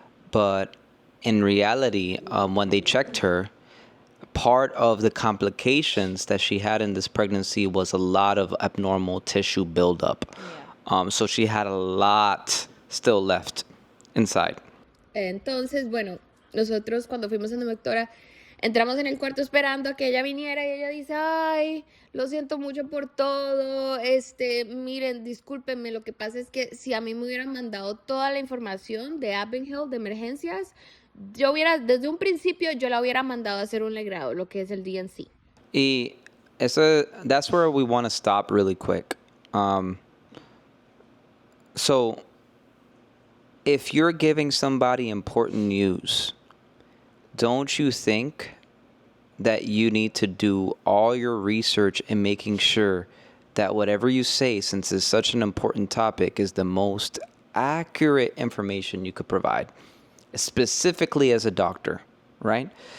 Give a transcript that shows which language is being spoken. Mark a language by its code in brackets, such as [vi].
[en] But in reality, when they checked her, part of the complications that she had in this pregnancy was a lot of abnormal tissue buildup. So she had a lot still left inside. [es] Entonces, bueno, nosotros cuando fuimos a la doctora, entramos en el cuarto esperando a que ella viniera y ella dice, ay, lo siento mucho por todo, miren, discúlpenme, lo que pasa es que si a mí me hubieran mandado toda la información de Abenhill, de emergencias, yo hubiera, desde un principio, yo la hubiera mandado a hacer un legrado, lo que es el DNC. [en] Y that's where we want to stop really quick. So if you're giving somebody important news, don't you think that you need to do all your research in making sure that whatever you say, since it's such an important topic, is the most accurate information you could provide, specifically as a doctor, right?